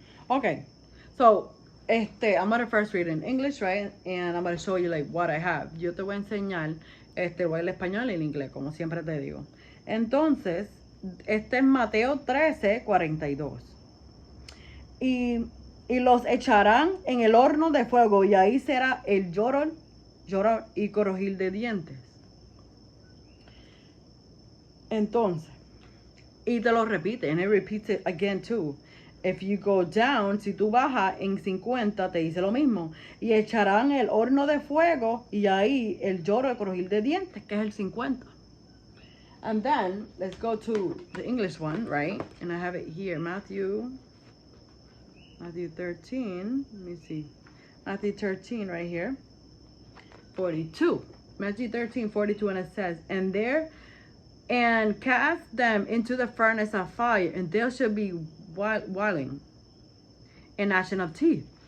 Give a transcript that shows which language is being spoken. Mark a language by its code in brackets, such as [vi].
[en] Okay, so I'm gonna first read in English, right? And I'm gonna show you like what I have. [es] Yo te voy a enseñar voy el español y el inglés, como siempre te digo. Entonces, este es Mateo 13:42. Y, y los echarán en el horno de fuego, y ahí será el llorar y crujir de dientes. Entonces, y te lo repite, [en] and it repeats it again too. If you go down, [es] si tú bajas en 50, te dice lo mismo. Y echarán el horno de fuego, y ahí el lloro de crujir de dientes, que es el 50. [en] And then, let's go to the English one, right? And I have it here, Matthew 13, let me see. Matthew 13 right here, 42. Matthew 13:42, and it says, and cast them into the furnace of fire, and there shall be wailing and gnashing of teeth.